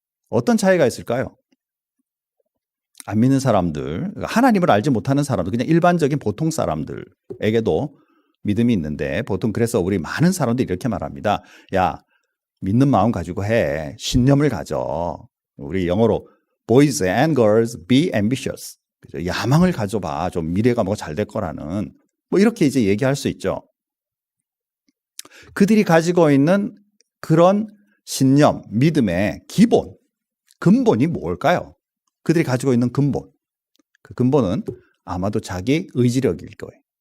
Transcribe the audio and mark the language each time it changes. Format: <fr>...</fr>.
<ko>어떤 차이가 있을까요? 안 믿는 사람들, 하나님을 알지 못하는 사람들, 그냥 일반적인 보통 사람들에게도 믿음이 있는데 보통 그래서 우리 많은 사람들이 이렇게 말합니다. 야, 믿는 마음 가지고 해. 신념을 가져. 우리 영어로</ko> <en>boys and girls be ambitious.</en> <ko>야망을 가져봐. 좀 미래가 뭐 잘 될 거라는 뭐 이렇게 이제 얘기할 수 있죠. 그들이 가지고 있는 그런 신념, 믿음의 기본, 근본이 뭘까요? 그들이 가지고 있는 근본. 그 근본은 아마도 자기 의지력일 거예요.</ko>